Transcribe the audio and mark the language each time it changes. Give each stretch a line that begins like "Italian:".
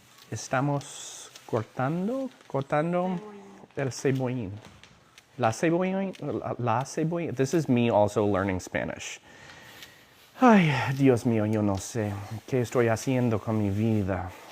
Spanish: Estamos cortando el cebollín. La cebollín.
English: This is me also learning Spanish.
Spanish: Ay, Dios mío, yo no sé qué estoy haciendo con mi vida.